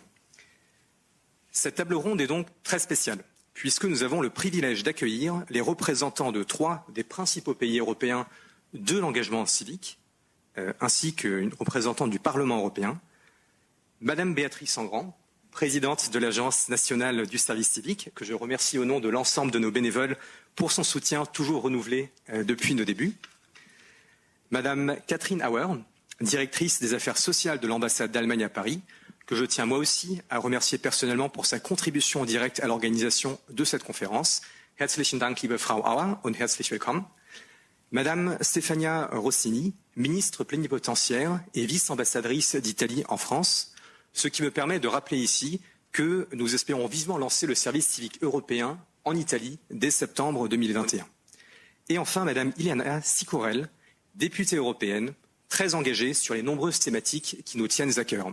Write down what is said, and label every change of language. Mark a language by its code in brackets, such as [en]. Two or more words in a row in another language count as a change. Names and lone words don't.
[fr] Cette table ronde est donc très spéciale, puisque nous avons le privilège d'accueillir les représentants de 3 des principaux pays européens de l'engagement civique, ainsi qu'une représentante du Parlement européen, Madame Béatrice Engrand, présidente de l'Agence nationale du service civique, que je remercie au nom de l'ensemble de nos bénévoles pour son soutien toujours renouvelé depuis nos débuts. Madame Catherine Auer, directrice des affaires sociales de l'ambassade d'Allemagne à Paris, que je tiens moi aussi à remercier personnellement pour sa contribution directe à l'organisation de cette conférence. [de] Herzlichen Dank, liebe Frau Auer, und herzlich willkommen. [fr] Madame Stefania Rossini, ministre plénipotentiaire et vice-ambassadrice d'Italie en France, ce qui me permet de rappeler ici que nous espérons vivement lancer le service civique européen en Italie dès septembre 2021. Et enfin, Madame Iliana Sicorel, députée européenne, très engagée sur les nombreuses thématiques qui nous tiennent à cœur.